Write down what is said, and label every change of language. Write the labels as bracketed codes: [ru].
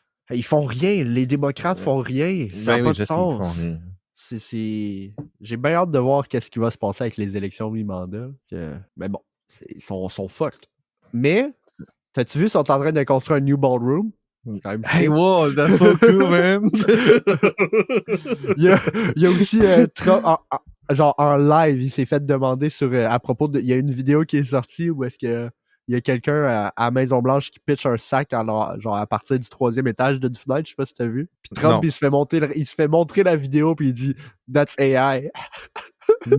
[fr] Ils font rien. Les démocrates font rien. Ça n'a pas de sens. J'ai bien hâte de voir qu'est-ce qui va se passer avec les élections mi-mandat. Mais bon, ils sont fucked. Mais, t'as-tu vu, ils sont en train de construire un [en] new ballroom? Hey, wow, that's so cool, man! [fr] il y a aussi Trump, genre en live, il s'est fait demander à propos de... Il y a une vidéo qui est sortie où est-ce que il y a quelqu'un à Maison-Blanche qui pitch un sac genre à partir du 3e étage d'une fenêtre, je sais pas si t'as vu. Puis Trump, il se fait montrer la vidéo puis il dit « [en] That's AI ».